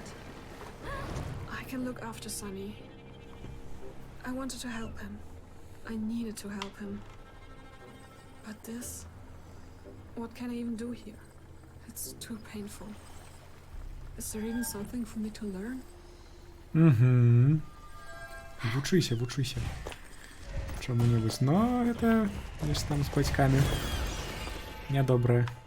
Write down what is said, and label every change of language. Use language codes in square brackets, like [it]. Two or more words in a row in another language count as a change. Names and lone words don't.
[en] I can look after Sonny. I wanted to help him. I needed to help him. But this? What can I even do here? It's too painful. Is there even something for me to learn? [be] Угу. Вучыся. Чаму-небудзь. [ru] Но это, лишь там с батьками. [be] Нядобрае.